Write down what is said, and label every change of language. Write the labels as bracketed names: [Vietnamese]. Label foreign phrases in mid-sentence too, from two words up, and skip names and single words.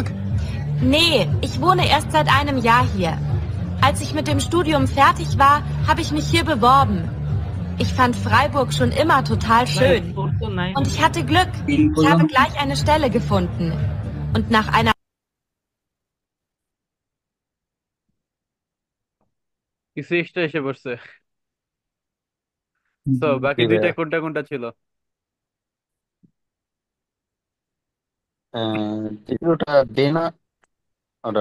[German] Nee, ich wohne erst seit einem Jahr hier. Als ich mit dem Studium fertig war, habe ich mich hier beworben. Ich fand Freiburg schon immer total schön. Und ich hatte Glück. Ich habe gleich eine Stelle gefunden. Und nach einer [Bangla] কিছু এক্সট্রা এসে পড়ছে। তো বাকি দুইটা কোনটা কোনটা ছিল? দ্বিতীয়টা ডে না অর্ডার